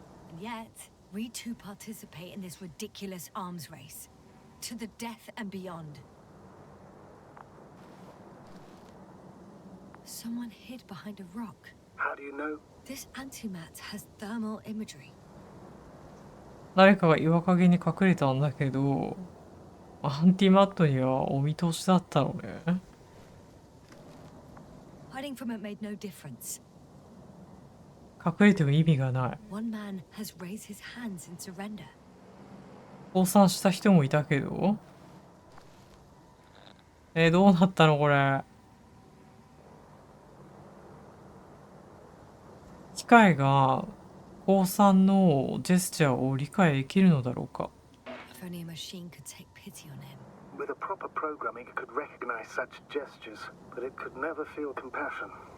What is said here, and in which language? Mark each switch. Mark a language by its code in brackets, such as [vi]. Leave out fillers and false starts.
[en] And yet, we too participate in this ridiculous arms race. To the death and beyond. Someone hid behind a rock. How do you know? This antimat has thermal imagery. [ja] 誰かが岩陰に隠れたんだけど、アンティマットにはお見通しだったのね。 [en] Hiding from it made no difference. [ja] 隠れても意味がない。 [en] One man has raised his hands in surrender. [ja] 降参した人もいたけど、どうなったのこれ。機械が降参のジェスチャーを理解できるのだろうか。 [en] If only a machine could take pity on him. With a proper programming, it could recognize such gestures, but it could never feel compassion.